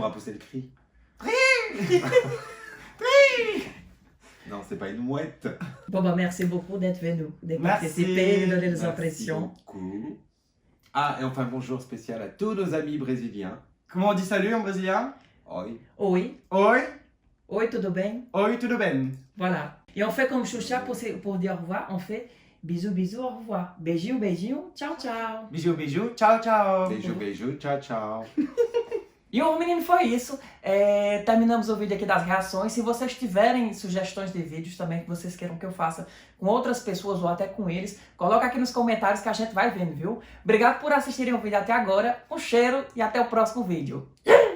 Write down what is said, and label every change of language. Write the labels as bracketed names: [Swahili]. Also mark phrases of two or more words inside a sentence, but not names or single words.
[French] tu pourras pousser le cri. Non, c'est pas une mouette. Bon, bah, merci beaucoup d'être venu, de Merci. participer, de donner les Merci impressions. beaucoup. Ah, et enfin, bonjour spécial à tous nos amis brésiliens. Comment on dit salut en brésilien? [Portuguese] Oi. Oi, Oi, oi, tudo bem? oi, tudo bem. [French] Voilà. Et on fait comme Choucha pour dire au revoir, on fait bisous, bisous, au revoir. [Portuguese] Beijinho, beijinho, tchau, tchau. [French] Bisous, bisous, [Italian] ciao, ciao. [Portuguese] Beijo, beijo, tchau, tchau. E o menino foi isso. Terminamos o vídeo aqui das reações. Se vocês tiverem sugestões de vídeos também que vocês queiram que eu faça com outras pessoas ou até com eles, coloca aqui nos comentários que a gente vai vendo, viu? Obrigado por assistirem o vídeo até agora. Um cheiro e até o próximo vídeo.